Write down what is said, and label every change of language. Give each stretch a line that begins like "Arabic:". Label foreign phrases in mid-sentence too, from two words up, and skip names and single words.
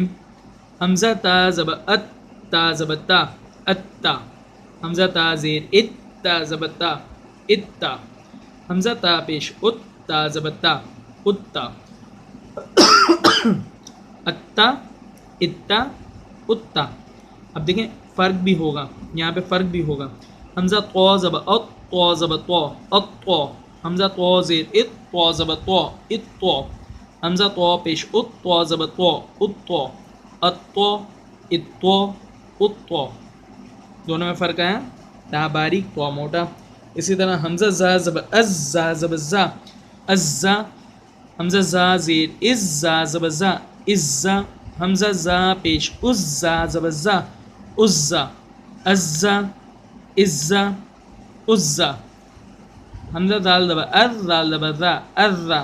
Urdu: حمزہ تا زبر ات تا زبر تا اتا. حمزہ تا زیر ات تا زبر تا اتا. حمزہ تا پیش ات تا زبر تا اتا. اتا اتا اتا. اب دیکھیں فرق بھی ہوگا, یہاں پہ فرق بھی ہوگا. حمزہ طو زبر ات طو زبر طو ات طو. حمزہ طو زیر ات طو زبر طو ات طو. حمزہ طو پیش ات طو زبر طو ات طو. ات طو ات طو ات طو. دونوں میں فرق ہے, تا باریک طو موٹا. اسی طرح حمزہ زا زبر از زا زبر زا از زا. حمزہ زا زیر از زا زبر زا از زا. حمزہ زا پیش از زا زبر زا از زا از زا از زا از زا. حمزہ دال زبر از دال زبر زا از زا.